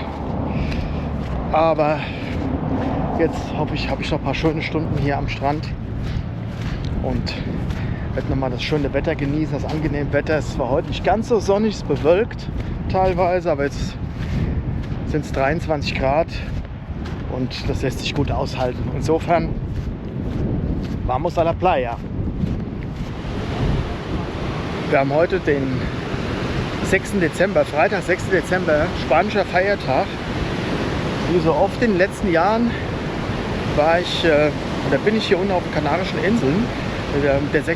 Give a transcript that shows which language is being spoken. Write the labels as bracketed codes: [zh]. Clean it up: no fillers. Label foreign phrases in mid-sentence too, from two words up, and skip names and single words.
[de] Aber jetzt hoffe ich, habe ich noch ein paar schöne Stunden hier am Strand. Und werde nochmal das schöne Wetter genießen, das angenehme Wetter. Es ist zwar heute nicht ganz so sonnig, es ist bewölkt teilweise, aber jetzt sind es 23 Grad und das lässt sich gut aushalten. Insofern, [es] vamos a la playa. [de] Wir haben heute den 6. Dezember, Freitag, 6. Dezember, spanischer Feiertag. Wie so oft in den letzten Jahren bin ich hier unten auf den Kanarischen Inseln. Der 6.